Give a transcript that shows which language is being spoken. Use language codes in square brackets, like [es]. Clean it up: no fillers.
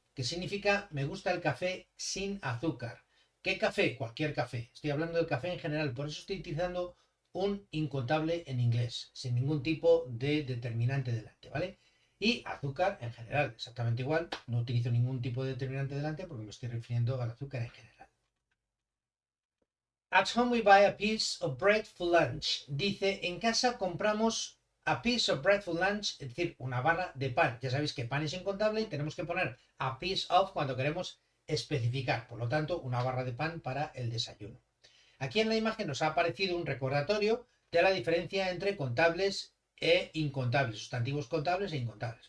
[es] Que significa me gusta el café sin azúcar. ¿Qué café? Cualquier café. Estoy hablando del café en general, por eso estoy utilizando un incontable en inglés, sin ningún tipo de determinante delante, ¿vale? Y azúcar en general, exactamente igual. No utilizo ningún tipo de determinante delante porque me estoy refiriendo al azúcar en general. [en] At home we buy a piece of bread for lunch. [es] Dice, en casa compramos [en] a piece of bread for lunch, [es] es decir, una barra de pan. Ya sabéis que pan es incontable y tenemos que poner a piece of cuando queremos especificar. Por lo tanto, una barra de pan para el desayuno. Aquí en la imagen nos ha aparecido un recordatorio de la diferencia entre contables e incontables, sustantivos contables e incontables.